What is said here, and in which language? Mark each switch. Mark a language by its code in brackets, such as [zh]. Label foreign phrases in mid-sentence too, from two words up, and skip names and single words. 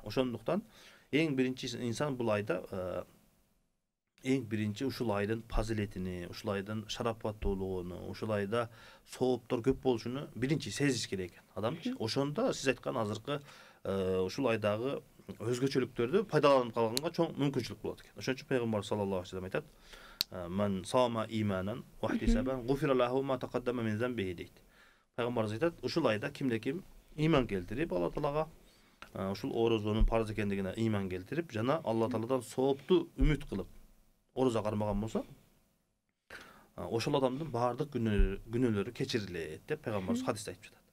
[ky] Ошондуктан эң биринчи инсан бул айда эң биринчи ушул айдын фазилетини, ушул айдын шарапаттуулугуну, ушул айда сооптор көп болушуну биринчи сезиш керек экен адам. Ошондо сиз айткан азыркы ушул айдагы өзгөчөлүктөрдү пайдаланып калганга чоң мүмкүнчүлүк болот экен. Ошон үчүн пайгамбар [ar] صلى الله عليه وسلم [ky] айтат: [ar] "من صام إيمانا واحتسابا غفر له ما تقدم من ذنبه" [ky] дейт. Пайгамбарыбыз айтат, ушул айда кимде-ким иман келтирип, Алла Таалага ушул оразанын парыз экендигине иман келтирип, жана Алла Тааладан соопту үмүт кылып ораза кармаган болсо, ошол адамдын баардык күнөөлөрү кечирилет деп пайгамбарыбыз хадисте айтып жатат.